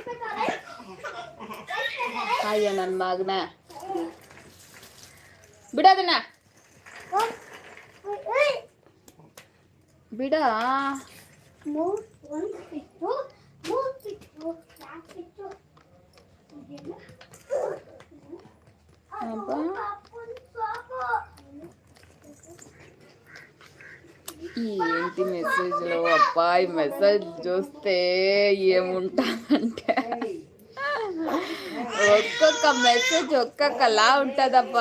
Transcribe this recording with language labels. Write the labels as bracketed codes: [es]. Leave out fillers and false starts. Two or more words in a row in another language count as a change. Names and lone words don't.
[kn] అయ్యో ನನ್ನ ಮಗನ ಬಿಡೋದನ್ನ ಬಿಡ. [te] ఏంటి మెసేజ్లో అబ్బాయి మెసేజ్ చూస్తే ఏముంటుందంటే ఒక్కొక్క మెసేజ్ ఒక్కొక్కలా ఉంటుందబ్బా.